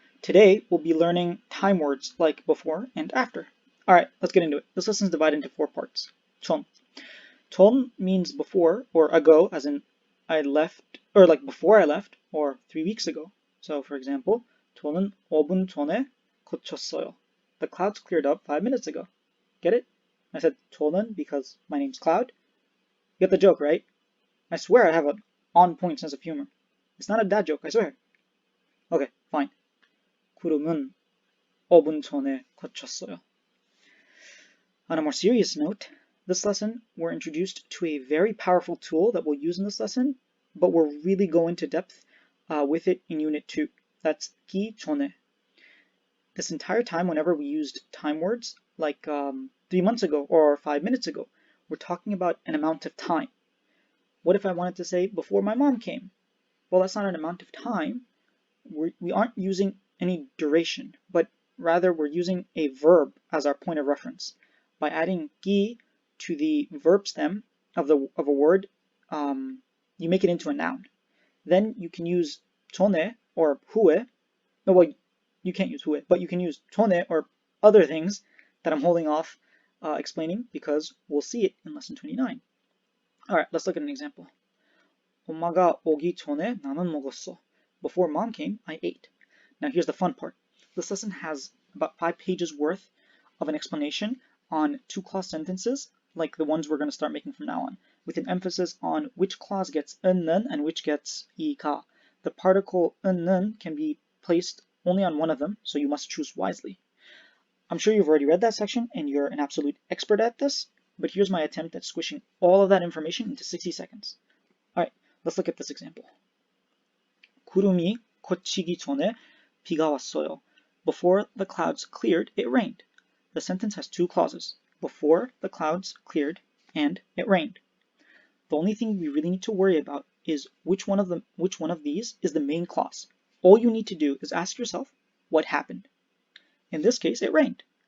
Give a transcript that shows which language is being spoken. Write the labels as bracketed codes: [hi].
[en] Today we'll be learning time words like before and after. Alright, let's get into it. This lesson is divided into 4 parts. [ko] 전. [en] 전 means before or ago, as in I left, or like before I left, or 3 weeks ago. So for example, [ko] 저는 5분 전에 고쳤어요. [en] The clouds cleared up 5 minutes ago. Get it? I said 저는 because my name's Cloud. You get the joke, right? I swear I have an on-point sense of humor. It's not a dad joke, I swear. Okay, fine. [ko] 구름은 5분 전에 그쳤어요. [en] On a more serious note, this lesson we're introduced to a very powerful tool that we'll use in this lesson, but we'll really go into depth with it in Unit 2. That's [ko] 기 전에. [en] This entire time, whenever we used time words, like 3 months ago or 5 minutes ago, we're talking about an amount of time. What if I wanted to say before my mom came? Well, that's not an amount of time. We aren't using any duration, but rather we're using a verb as our point of reference. By adding 기 to the verb stem of a word, you make it into a noun. Then you can use 전에 or 후에. No, well, you can't use 후에, but you can use 전에 or other things that I'm holding off explaining because we'll see it in lesson 29. Alright, let's look at an example. [ko] 엄마가 오기 전에 나는 먹었어. [en] Before mom came, I ate. Now here's the fun part. This lesson has about 5 pages worth of an explanation on 2-clause sentences, like the ones we're going to start making from now on, with an emphasis on which clause gets 는 and which gets 이가. The particle 는 can be placed only on one of them, so you must choose wisely. I'm sure you've already read that section and you're an absolute expert at this, but here's my attempt at squishing all of that information into 60 seconds. Alright, let's look at this example. [ko] 구름이 걷히기 전에 비가 왔어요. [en] Before the clouds cleared, it rained. The sentence has 2 clauses. Before the clouds cleared and it rained. The only thing we really need to worry about is which one of these is the main clause. All you need to do is ask yourself what happened. In this case, it rained.